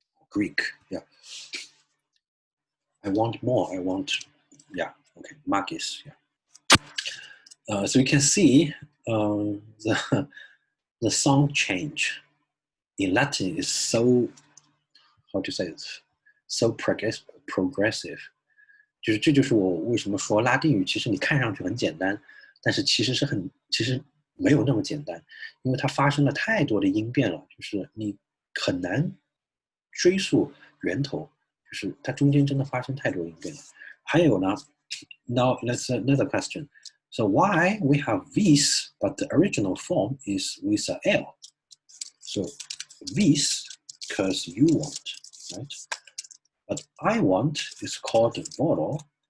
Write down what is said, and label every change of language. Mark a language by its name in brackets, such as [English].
[English] Greek, yeah. I want more, I want, yeah, okay, magis, yeah. So you can see the sound change in Latin is so, how to say it, so progressive. [Chinese] 这就是我为什么说拉丁语其实你看上去很简单，但是其实没有那么简单，因为它发生了太多的音变了，就是你很难追溯源头，就是它中间真的发生太多音变了。还有呢 [English] ，now let's another question. So why we have vis, but the original form is with a L? So vis, because you want, right? But I want is called volo.